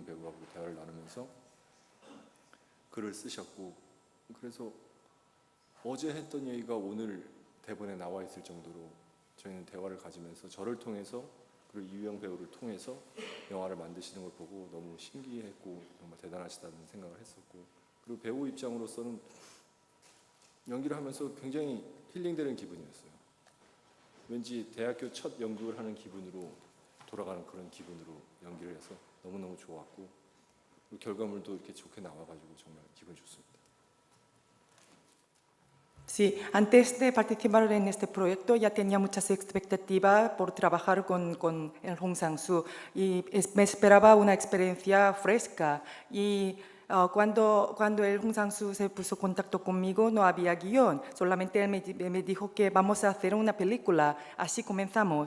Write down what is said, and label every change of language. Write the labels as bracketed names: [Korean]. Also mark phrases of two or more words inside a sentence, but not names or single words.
[Korean] 배우하고 대화를 나누면서 글을 쓰셨고, 그래서 어제 했던 얘기가 오늘 대본에 나와 있을 정도로 저희는 대화를 가지면서 저를 통해서 그리고 이우영 배우를 통해서 영화를 만드시는 걸 보고 너무 신기했고 정말 대단하시다는 생각을 했었고, 그리고 배우 입장으로서는 연기를 하면서 굉장히 힐링되는 기분이었어요. 왠지 대학교 첫 연극을 하는 기분으로 돌아가는 그런 기분으로 연기를 해서 너무너무 좋았고, 그리고 결과물도 이렇게 좋게 나와가지고 정말 기분이 좋습니다. [Spanish] Sí, antes de participar en este proyecto ya tenía muchas expectativas por trabajar con el Hong Sang-soo y me esperaba una experiencia fresca. Y cuando el Hong Sang-soo se puso en contacto conmigo no había guión, solamente él me dijo que vamos a hacer una película, así comenzamos.